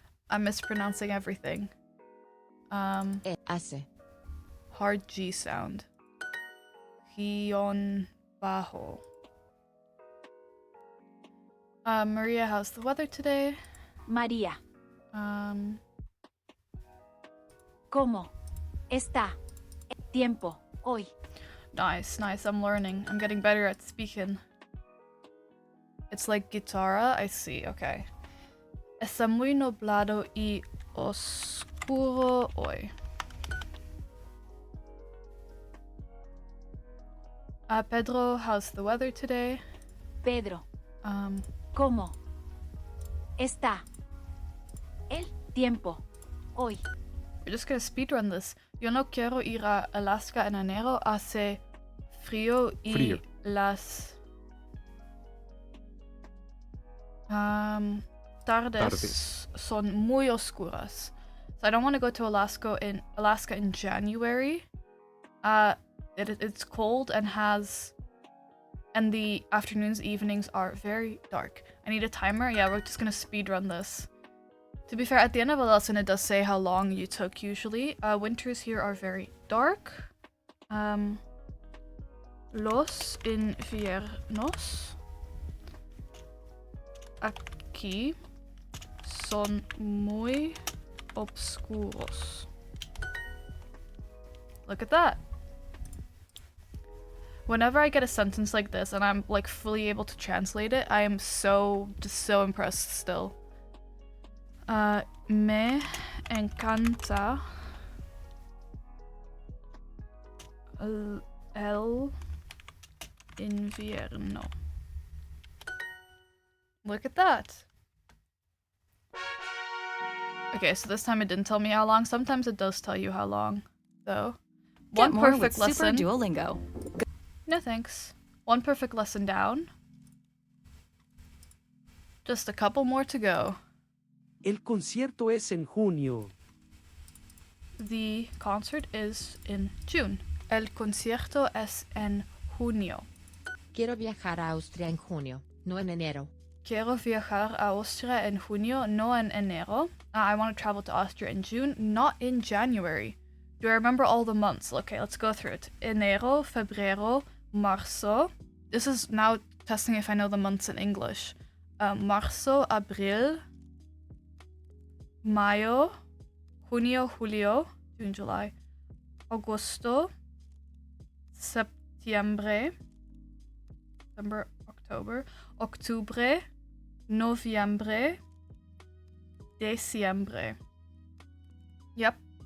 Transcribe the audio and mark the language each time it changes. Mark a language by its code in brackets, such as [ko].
[en] I'm mispronouncing everything. [es] Hace. [en] Hard G sound. [es] Guión bajo. [en] Maria, how's the weather today? [es] María, ¿cómo está el tiempo hoy? [en] Nice, nice. I'm learning. I'm getting better at speaking. It's like guitarra. I see. Okay. [es] Está muy nublado y oscuro hoy. [en] Pedro, how's the weather today? [es] Pedro, ¿cómo está el tiempo hoy? [en] We're just gonna speedrun this. [es] Yo no quiero ir a Alaska en enero. Hace frío y Frío. las tardes son muy oscuras. [en] So I don't want to go to Alaska in January. It's cold and the afternoons, evenings are very dark. I need a timer. Yeah, we're just gonna speedrun this. To be fair, at the end of a lesson, it does say how long you took usually. Winters here are very dark. [es] Los inviernos aquí son muy oscuros. [en] Look at that. Whenever I get a sentence like this and I'm like fully able to translate it, I am just so impressed still. [es] Me encanta el invierno. [en] Look at that. Okay, so this time it didn't tell me how long. Sometimes it does tell you how long, though. Get One more perfect with Super lesson. Duolingo. No thanks. One perfect lesson down. Just a couple more to go. [es] El concierto es en junio. [en] The concert is in June. [es] El concierto es en junio. Quiero viajar a Austria en junio, no en enero. Quiero viajar a Austria en junio, no en enero. [en] I want to travel to Austria in June, not in January. Do I remember all the months? Okay, let's go through it. [es] Enero, febrero, marzo. [en] This is now testing if I know the months in English. [es] Marzo, abril, mayo, junio, julio, [en] June, July, [es] agosto, septiembre, [en] September, October, [es] octubre, noviembre, diciembre. [en] Yep.